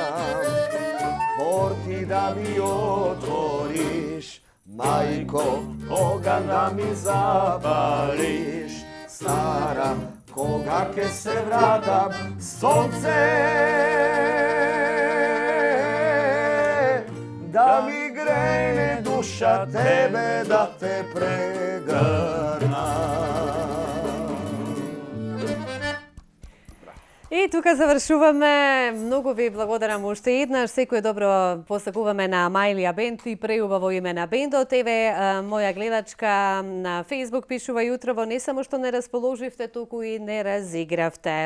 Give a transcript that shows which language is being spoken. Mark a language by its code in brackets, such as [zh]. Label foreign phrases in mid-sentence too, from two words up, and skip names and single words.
[mk] Порти да ми отвориш, мајко, оган да ми запалиш. Стара, кога ке се вратам, сонце да ми грејне душа, тебе да те прегрнам. И тука завршуваме. Многу ви благодарам уште еднаш. Секој добро посакуваме на Амајлија Бенд и преубаво име на бендот. Еве, моја гледачка на Facebook пишува јутрово, не само што не расположивте, туку и не разигравте.